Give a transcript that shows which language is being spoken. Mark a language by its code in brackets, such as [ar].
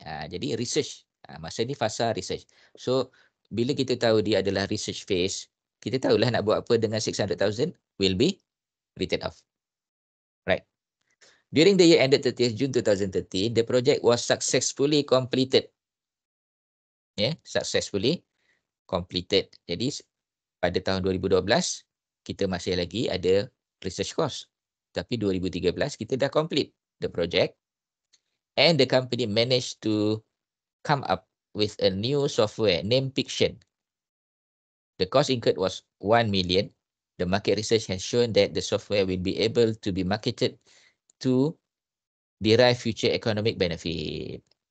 [ms] Jadi research. Masa ni fasa research. So bila kita tahu dia adalah research phase, kita tahulah nak buat apa dengan 600,000 [en] will be written off. [ms] Right. [en] During the year ended 30th June 2013, the project was successfully completed. Successfully completed. [ms] Jadi pada tahun 2012 kita masih lagi ada research cost. Tapi 2013 kita dah [en] complete the project and the company managed to come up with a new software named Pixion. The cost incurred was 1 million. The market research has shown that the software will be able to be marketed to derive future economic benefit.